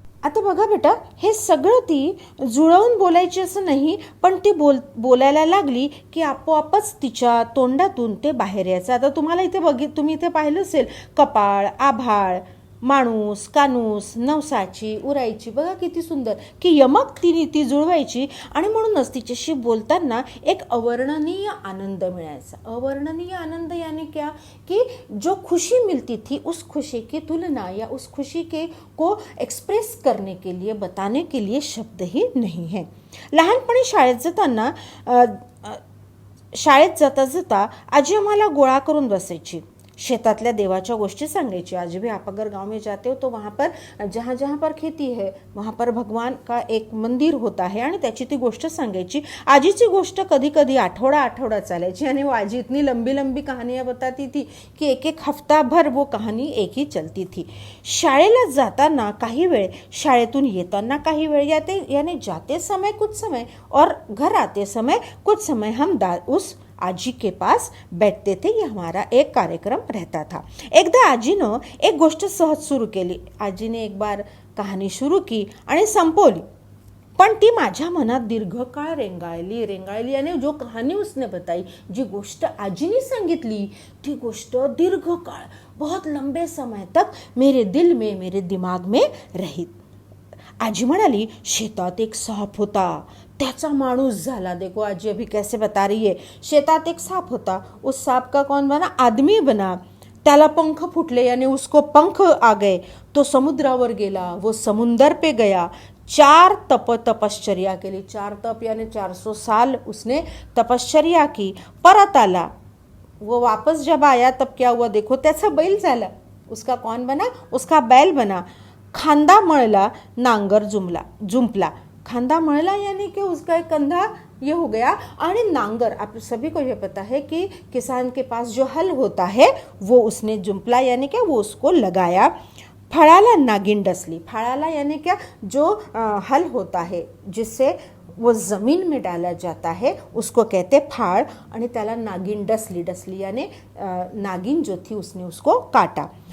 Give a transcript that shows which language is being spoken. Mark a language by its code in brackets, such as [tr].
[mr] आता बघा बेटा, हे सगळं ती जुळवून बोलायची असं नाही, पण ती बोलायला लागली की आपोआपच तिच्या तोंडातून ते बाहेर यायचं. आता तुम्हाला तुम्ही इथे पाहिलं असेल, कपाळ, आभाळ, माणूस, कानूस, नवसाची, उरायची. बघा किती सुंदर की यमक ती जुळवायची. आणि म्हणूनच तिच्याशी बोलताना एक अवर्णनीय आनंद मिळायचा. [hi] अवर्णनीय आनंद यानी क्या कि जो खुशी मिलती थी उस खुशी की तुलना या उस खुशी को एक्सप्रेस करने के लिए, बताने के लिए शब्द ही नहीं है. [mr] लहानपणी शाळेत जाता आजी आम्हाला गोळा करून बसायची. शेतातल्या देवाच्या गोष्टी सांगायची. [hi] आज भी आप अगर गांव में जाते हो तो वहाँ पर जहाँ पर खेती है वहाँ पर भगवान का एक मंदिर होता है [mr] आणि त्याची ती गोष्ट सांगायची. आजीची गोष्ट कधी कधी आठवडा चालायची आणि [hi] वो आजी इतनी लंबी कहानियाँ बताती थी कि एक हफ्ता भर वो कहानी एक ही चलती थी. [mr] शाळेला जाताना काही वेळ, [hi] शाळेतून येताना काही वेळ, यानी जाते समय कुछ समय और घर आते समय कुछ समय हम उस आजी के पास बैठते थे. ये हमारा एक कार्यक्रम रहता था. [mr] एकदा आजीनं एक गोष्ट सहज सुरू केली. [hi] आजीने एक बार कहाणी सुरू की [mr] आणि संपवली, पण ती माझ्या मनात दीर्घकाळ रेंगाळली. [hi] आणि जो कहानी उसने बताई, [mr] जी गोष्ट आजीने सांगितली ती गोष्ट दीर्घकाळ, [hi] बहुत लंबे समय तक मेरे दिल में, मेरे दिमाग में रही. [mr] आजी म्हणाली, शेतात एक साप होता, त्याचा माणूस झाला. [hi] देखो आजी अभी कैसे बता रही है. [mr] शेतात एक सांप होता, [hi] उस सांप का कौन बना, आदमी बना. [mr] त्याला पंख फुटले यानी [hi] उसको पंख आ गए. [mr] तो समुद्रावर गेला, [hi] वो समुंदर पे गया. [mr] 4 तपश्चर्या केली. [hi] 4 तप यानी 400 साल उसने तपश्चर्या की. परत आला. वो वापस जब आया तब क्या हुआ, देखो [mr] त्याचा बैल झाला. [hi] उसका कौन बना, उसका बैल बना. [mr] खांदा मळला, नांगर जुंपला. खांदा मळला [hi] यानी कि उसका एक कंधा ये हो गया. आणि नांगर, आप सभी को ये पता है कि किसान के पास जो हल होता है वो उसने जुंपला यानी क्या, वो उसको लगाया. [mr] फळाला नागिन डसली. [hi] फळाला यानी क्या, जो हल होता है जिससे वो ज़मीन में डाला जाता है उसको कहते फाड़. [mr] आणि त्याला नागिन डसली [hi] यानी नागिन जो थी उसने उसको काटा.